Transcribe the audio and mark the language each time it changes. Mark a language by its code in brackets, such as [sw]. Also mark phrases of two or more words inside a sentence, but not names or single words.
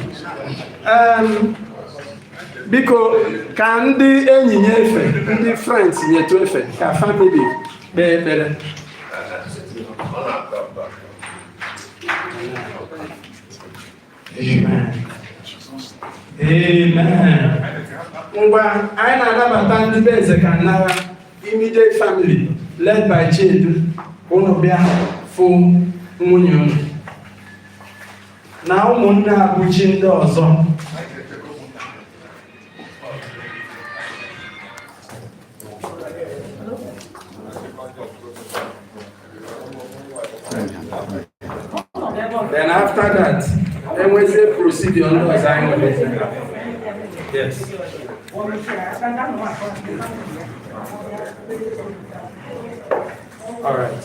[ig] Biko ka ndị enyi nyefe, ndị friends nyetu efe, ka family kpee ekpere. Amen. Amen. Ngwa anyị na-anabata ndị be eze ka nara [en] immediate family led by Chidu [ig] unu bịa fụ nwunye unu na ụmụnne Abuchi ndị ọzọ. [en] Then after that, then we say procedure on the sign. Yes. All right.